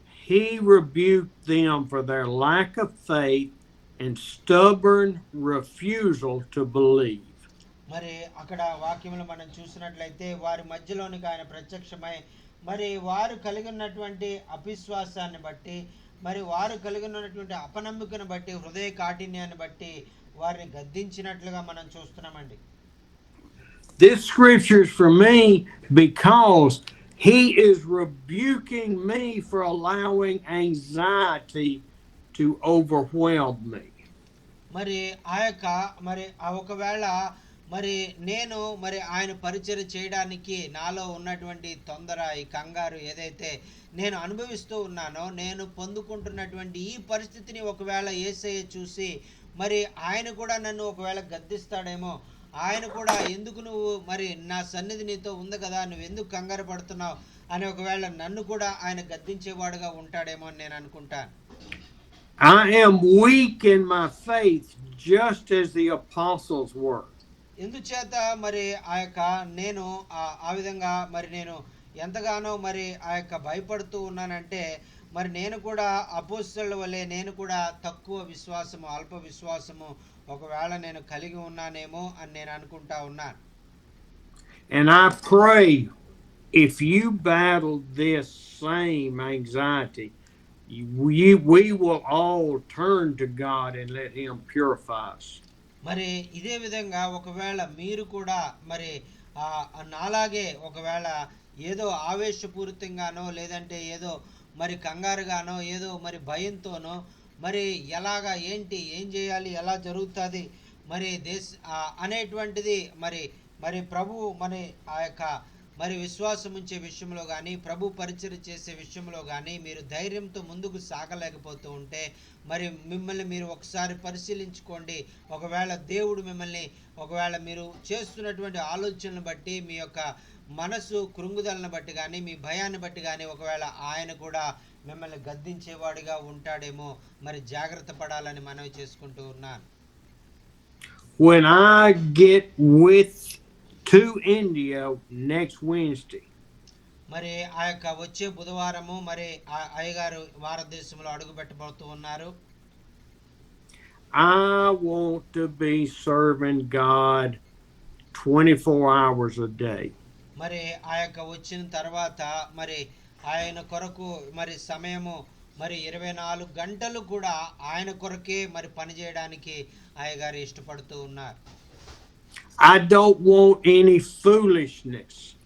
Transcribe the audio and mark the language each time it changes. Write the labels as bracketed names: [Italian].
[English] He rebuked them for their lack of faith and stubborn refusal to believe. [Telugu] మరి అక్కడ వాక్యంలో మనం చూసినట్లయితే వారి మధ్యలోనికి ఆయన ప్రత్యక్షమై మరి వారు కలిగి ఉన్నటువంటి అవిశ్వాసాన్ని బట్టి మరి వారు కలిగి ఉన్నటువంటి అపనమ్మకను బట్టి హృదయ కాఠిన్యాన్ని బట్టి వారిని గద్దించినట్లుగా మనం చూస్తున్నామండి. [English] This scripture is for me because he is rebuking me for allowing anxiety to overwhelm me. [Telugu] మరి మరి ఒకవేళ మరి నేను మరి ఆయన పరిచర్య చేయడానికి నాలో ఉన్నటువంటి తొందర, ఈ కంగారు ఏదైతే నేను అనుభవిస్తూ ఉన్నానో, నేను పొందుకుంటున్నటువంటి ఈ పరిస్థితిని ఒకవేళ యేసయ్య చూసి మరి ఆయన కూడా నన్ను ఒకవేళ గద్దిస్తాడేమో, ఆయన కూడా ఎందుకు నువ్వు మరి నా సన్నిధి నీతో ఉంది కదా, నువ్వు ఎందుకు కంగారు పడుతున్నావు అని ఒకవేళ నన్ను కూడా ఆయన గద్దించేవాడుగా ఉంటాడేమో అని నేను అనుకుంటాను. [English] I am weak in my faith just as the apostles were. [Telugu] ఎందుచేత మరి నేను ఆ విధంగా మరి నేను ఎంతగానో మరి భయపడుతూ ఉన్నానంటే మరి నేను కూడా అపోస్తలుల వలె నేను కూడా తక్కువ విశ్వాసము, అల్ప విశ్వాసము ఒకవేళ నేను కలిగి ఉన్నానేమో అని నేను అనుకుంటా ఉన్నాను. [English] And I pray if you battle this same anxiety we will all turn to God and let Him purify us. [Telugu] మరి ఇదే విధంగా ఒకవేళ మీరు కూడా మరి నాలాగే ఒకవేళ ఏదో ఆవేశపూరితంగానో లేదంటే ఏదో మరి కంగారుగానో ఏదో మరి భయంతోనో మరి ఎలాగా ఏంటి ఏం చేయాలి ఎలా జరుగుతుంది మరి అనేటువంటిది మరి మరి ప్రభువు మరి ఆ యొక్క మరి విశ్వాసం ఉంచే విషయంలో కానీ ప్రభు పరిచయం చేసే విషయంలో కానీ మీరు ధైర్యంతో ముందుకు సాగలేకపోతూ ఉంటే మరి మిమ్మల్ని మీరు ఒకసారి పరిశీలించుకోండి. ఒకవేళ దేవుడు మిమ్మల్ని ఒకవేళ మీరు చేస్తున్నటువంటి ఆలోచనలను బట్టి మీ యొక్క మనసు కృంగుదలను బట్టి కానీ మీ భయాన్ని బట్టి కానీ ఒకవేళ ఆయన కూడా మిమ్మల్ని గద్దించేవాడిగా ఉంటాడేమో. మరి జాగ్రత్త పడాలని మనవి చేసుకుంటూ ఉన్నాను. [English] When I get to India next Wednesday, [Telugu] మరి ఆ యొక్క వచ్చే బుధవారము మరి అయ్యగారు భారతదేశంలో అడుగు పెట్టబోతూ ఉన్నారు. [English] I want to be serving God 24 hours a day. [Telugu] మరి ఆ యొక్క వచ్చిన తర్వాత మరి ఆయన కొరకు మరి సమయము మరి 24 గంటలు కూడా ఆయన కొరకే మరి పని చేయడానికి అయ్యగారు ఇష్టపడుతూ ఉన్నారు. [English] I don't want any foolishness.